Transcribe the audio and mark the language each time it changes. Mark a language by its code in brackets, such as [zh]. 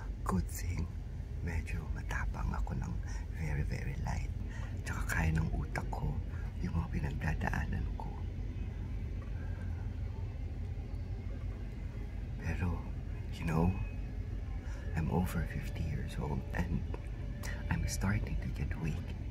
[en] Good thing, [tl] medyo matapang ako ng [en] very, very light. [tl] Tsaka kaya ng utak ko yung mga pinagdadaanan ko. [en] Pero, you know, I'm over 50 years old and I'm starting to get weak.